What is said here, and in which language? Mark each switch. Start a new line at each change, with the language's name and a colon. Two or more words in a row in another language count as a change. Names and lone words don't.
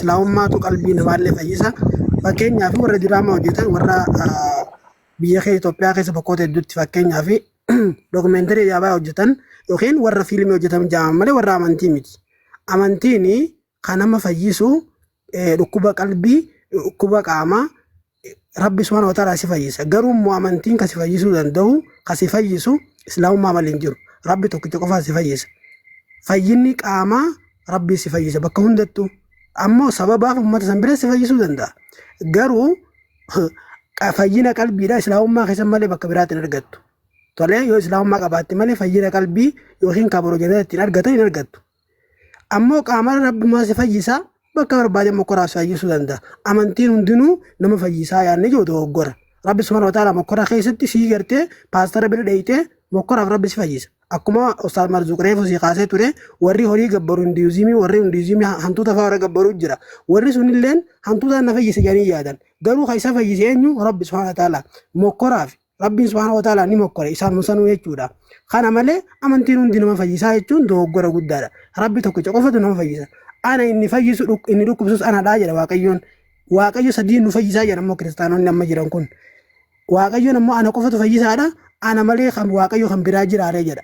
Oromo: Islaamummaatu qalbii namaallee fayyisa. Fakkeenyaaf warra diraamaa hojjetan warra biyya kee Itoophiyaa keessa bakkoota hedduutti fakkeenyaaf dokumeentarii yaabaa hojjetan yookiin warra fiilmii hojjetan jaaman malee warra amantii miti. Amantiin kan nama fayyisu dhukkuba qalbii, dhukkuba qaamaa Rabbi
Arabic: سبحانه وتعالى
Oromo: si fayyisa. Garuu immoo amantiin kan si fayyisuu danda'u, kan si fayyisu islaamummaa malee hin jiru. Rabbi tokkicha qofaa si fayyisa. Fayyinni qaamaa Rabbi si fayyisa bakka hundattuu. Ammoo sababaaf uummata san bira si fayyisuu danda'a. Garuu fayyina qalbiidha islaamummaa keessa malee bakka biraatti hin argattu. Tolee yoo islaamummaa qabaatte malee fayyina qalbii yookiin kabaro jannata ittiin argatan hin argattu. Ammoo qaama Rabbi si fayyisa bakka barbaade mokkoraa si fayyisuu danda'a. Amantiin hundinuu nama fayyisaa yaadne jiru dogoggora. Rabbi
Arabic: سبحانه وتعالى
Oromo: mokkoraa keessatti sii gartee paastara bira dheeyitee mokkoraaf Rabbi si fayyisa. Akkuma Ustaaz Marzuuq reefu si kaasee ture warri horii gabbaru hindiizimii warri hindiizimii hantuuta fa'aa warra gabbaruu jira. Warri sunilleen hantuutaan na fayyise jedhanii yaadan. Garuu kan isa fayyise eenyu Rabbi
Arabic: سبحانه وتعالى
Oromo: mokkoraaf Rabbi
Arabic: سبحانه وتعالى
Oromo: ni mokkore isaan musanuu jechuudha. Kana malee amantiin hundi nama fayyisaa jechuun dogoggora guddaadha. Rabbi tokkicha qofatu nama fayyisa. Ana inni fayyisu inni dhukkubsus anadhaa jedha Waaqayyoon. Waaqayyo sadii nu fayyisaa jedha ammoo kiristaanonni amma jiran kun. Waaqayyoon ammoo ana qofatu fayyisaadha. Ana malee kan Waaqayyo kan biraa jiraaree jedha.